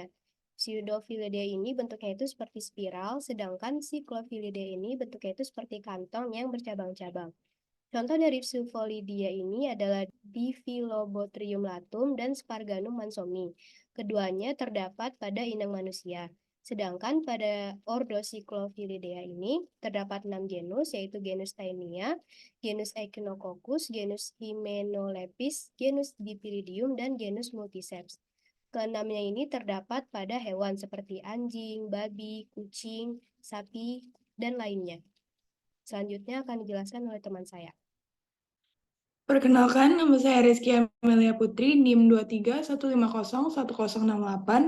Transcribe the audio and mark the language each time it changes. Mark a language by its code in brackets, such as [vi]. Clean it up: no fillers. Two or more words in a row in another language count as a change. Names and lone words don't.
[id] Pseudophilidea ini bentuknya itu seperti spiral, sedangkan Cyclophilidea ini bentuknya itu seperti kantong yang bercabang-cabang. Contoh dari Pseudophilidea ini adalah Diphyllobothrium latum dan Sparganum mansomi. Keduanya terdapat pada inang manusia. Sedangkan pada ordo Cyclophilidea ini terdapat 6 genus, yaitu genus Taenia, genus Echinococcus, genus Hymenopletis, genus Dipyridium, dan genus Multiceps. Keenamnya ini terdapat pada hewan seperti anjing, babi, kucing, sapi, dan lainnya. Selanjutnya akan dijelaskan oleh teman saya. Perkenalkan, nama saya Rizky Amelia Putri, NIM 231501068.